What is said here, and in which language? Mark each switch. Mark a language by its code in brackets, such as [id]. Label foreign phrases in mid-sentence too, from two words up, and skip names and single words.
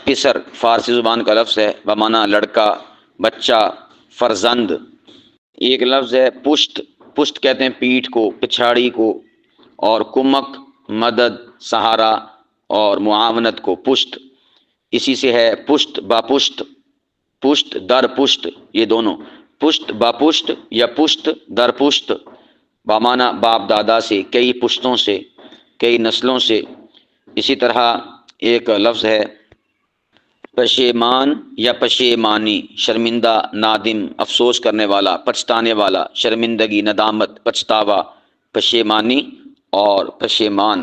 [ur] پسر فارسی زبان کا لفظ ہے، بمعنی لڑکا، بچہ، فرزند۔ ایک لفظ ہے پشت۔ پشت کہتے ہیں پیٹھ کو، پچھاڑی کو، اور کمک، مدد، سہارا اور معاونت کو، پشت۔ اسی سے ہے [fa] پشت با پشت، پشت در پشت، [ur] یہ دونوں، [fa] پشت با پشت یا پشت در پشت، [ur] بمعنی باپ دادا سے، کئی پشتوں سے، کئی نسلوں سے۔ اسی طرح ایک لفظ ہے پشیمان یا پشیمانی، شرمندہ، نادم، افسوس کرنے والا، پچھتانے والا، شرمندگی، ندامت، پچھتاوا، پشیمانی اور پشیمان۔